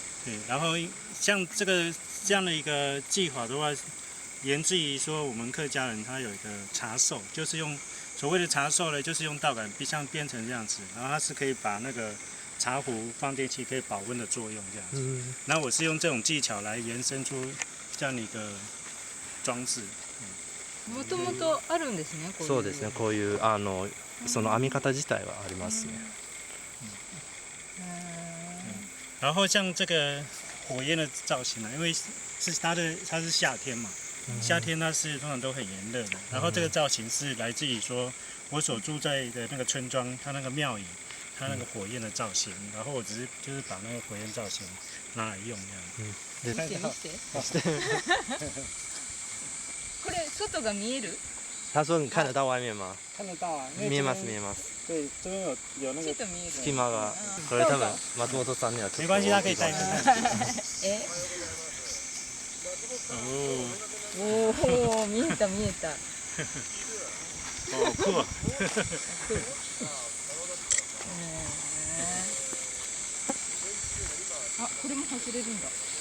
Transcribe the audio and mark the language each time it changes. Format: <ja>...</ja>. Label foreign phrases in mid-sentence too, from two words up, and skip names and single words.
<zh>对，然后像这样的一个技法的话，源自于说我们客家人他有一个茶寿，就是用所谓的茶寿呢，就是用稻杆像编成这样子，然后它是可以把那个茶壶放进去可以保温的作用这样子。然后我是用这种技巧来延伸出这样的一个装置。</zh> <ja>もともとあるんですね。そうですね。こういうその編み方自体はありますね。</ja> <zh>然后像这个火焰的造型呢，因为它是夏天嘛，夏天它是通常都很炎热的。然后这个造型是来自于说我所住在的那个村庄，它那个庙宇，它那个火焰的造型，然后我只是就是把那个火焰造型拿来用这样。</zh> <ja>見て見て。これ外が見える？</ja> <zh>他说你看得到外面吗？看得到啊，因为</zh> <ja>見えます</ja> <zh>这边</zh> <ja>見えます。</ja> <zh>对，这边有那个</zh> <ja>ちょっと見える。隙間がこれ多分松本さんにはちょっと</ja> <zh>没关系，他可以带着。え？哦，</zh> <ja>おお見えた見えた。</ja> <zh>哦，酷啊！</zh> <ja>あ、これも走れるんだ。</ja>